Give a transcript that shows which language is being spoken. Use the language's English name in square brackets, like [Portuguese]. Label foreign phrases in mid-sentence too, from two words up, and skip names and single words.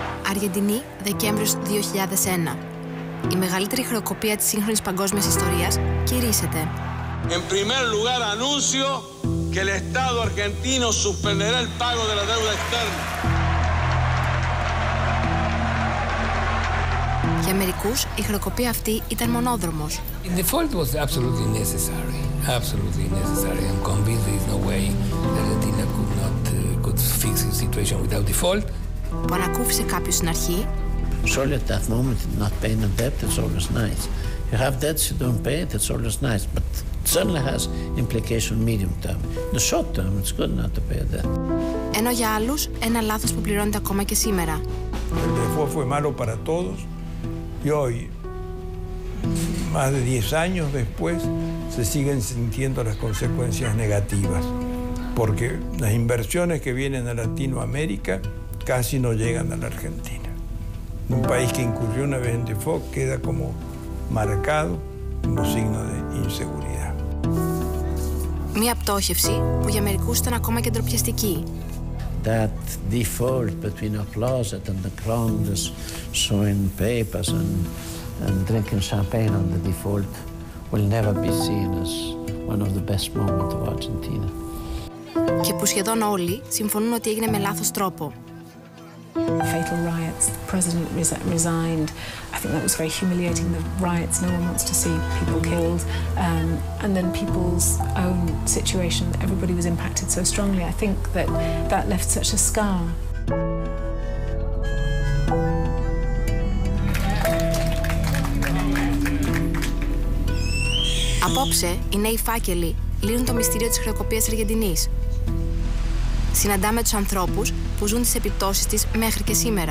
[Greek] Αργεντινή, Δεκέμβριος 2001. Η μεγαλύτερη χρεοκοπία της σύγχρονης παγκόσμιας ιστορίας κηρύσσεται. [Spanish] En primer lugar, anuncio que el Estado argentino suspenderá el pago de la deuda externa. [Greek] Για μερικούς, η χρεοκοπία αυτή ήταν μονόδρομος. [English] The default was absolutely necessary, I'm convinced there is no way that Argentina could fix the situation without default. [Greek] Που ανακούφισε κάποιος στην αρχή. [English] Surely at that moment, not paying a debt, it's always nice. You have debts, you don't pay it, it's always nice. But it certainly has implication medium term. In the short term, it's good not to pay a debt. [Greek] Ενώ για άλλους, ένα λάθος που πληρώνεται ακόμα και σήμερα. [Spanish] El default fue malo para todos y hoy, más de 10 años después, se siguen sintiendo las consecuencias negativas. Porque las inversiones que vienen a Latinoamérica casi no llegan a la Argentina. Un país que incurrió una vez en default queda como marcado como signo de inseguridad. [Greek] Μια πτώχευση που για μερικούς ήταν ακόμα και ντροπιαστική. [English] That default between a closet and the ground is showing papers and drinking champagne on the default will never be seen as one of the best moments of Argentina. [Greek] Και που σχεδόν όλοι συμφωνούν ότι έγινε με λάθος τρόπο. [English] Fatal riots, the president resigned. I think that was very humiliating, the riots. No one wants to see people killed. And then people's own situation, everybody was impacted so strongly. I think that left such a scar. [Greek] Απόψε, οι Νέοι Φάκελοι λύνουν το μυστήριο της χρεοκοπίας Αργεντινής. Συναντάμε τους ανθρώπους που ζουν τις επιπτώσεις της μέχρι και σήμερα.